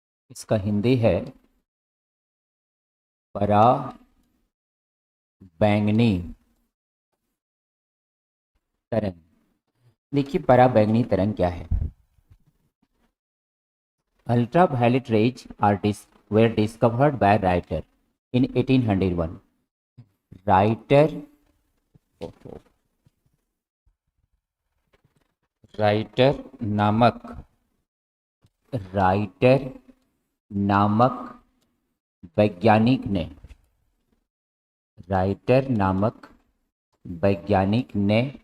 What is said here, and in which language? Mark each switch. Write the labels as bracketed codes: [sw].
[hi] इसका हिंदी है पराबैंगनी तरंग। देखिए पराबैंगनी तरंग क्या है। [en] Ultraviolet rays were discovered by writer in 1801. [hi] Writer writer नामक राइटर नामक वैज्ञानिक ने राइटर नामक वैज्ञानिक ने